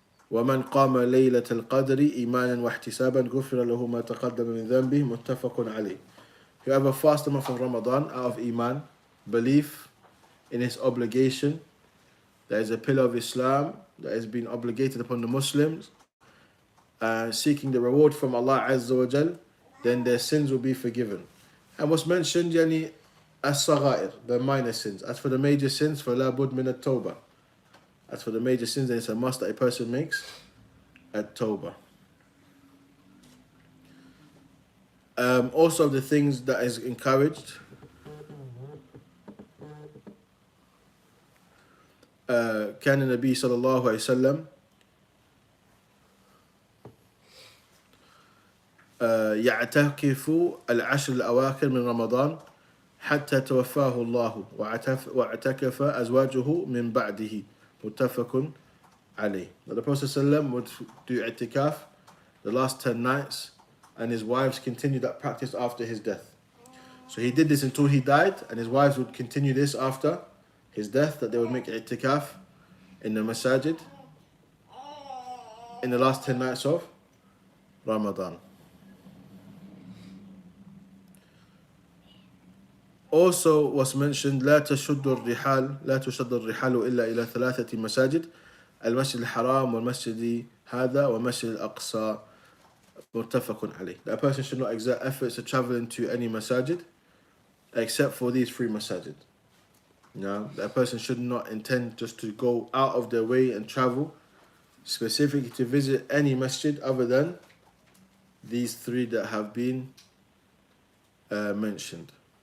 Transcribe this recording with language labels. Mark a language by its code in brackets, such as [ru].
[ar] ومن قام ليلة القدر إيمانا واحتسابا غفر له ما تقدم من ذنبه متفق عليه. [en] Whoever fasts the month of Ramadan out of Iman, belief in his obligation, that is a pillar of Islam that has been obligated upon the Muslims, seeking the reward from Allah Azza wa Jal, then their sins will be forgiven. And what's mentioned, yani as-saghair, the minor sins. As for the major sins, [ar] فَلَا بُدْ مِنَ التَّوْبَةِ. [en] As for the major sins, then it's a must that a person makes at Tawbah. Also, the things that is encouraged, [ar] كان النبي صلى الله عليه وسلم يعتكف العشر الأواخر من رمضان حتى توفاه الله واعتكف أزواجه من بعده متفق عليه. [en] That the Prophet ﷺ would do i'tikaf the last 10 nights and his wives continued that practice after his death. So he did this until he died, and his wives would continue this after his death, that they would make i'tikaf in the masajid in the last 10 nights of Ramadan. Also was mentioned [ar] لا تشد الرحال إلا إلى 3 مساجد المسجد الحرام والمسجد هذا والمسجد الأقصى متفق عليه. [en] That person should not exert efforts to travel into any masajid except for these 3 masajid. Now, that person should not intend just to go out of their way and travel specifically to visit any masjid other than these 3 that have been mentioned.